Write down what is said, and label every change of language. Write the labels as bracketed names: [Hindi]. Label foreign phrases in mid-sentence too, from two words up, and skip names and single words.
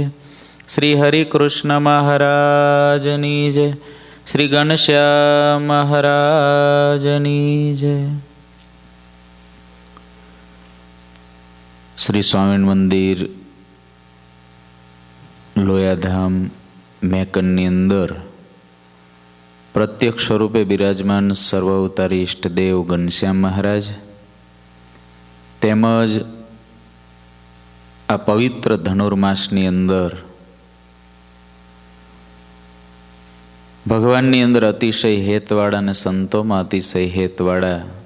[Gujarati] શ્રી હરિકૃષ્ણ મહારાજની જય। શ્રી ઘનશ્યામ મહારાજની જય। શ્રી સ્વામી મંદિર લોયાધામ મેકનની અંદર પ્રત્યક્ષ સ્વરૂપે બિરાજમાન સર્વાવતારી ઇષ્ટદેવ ઘનશ્યામ મહારાજ તેમજ આ પવિત્ર ધનુર્માસની અંદર ભગવાનની અંદર અતિશય હેતવાળા અને સંતોમાં અતિશય હેતવાળા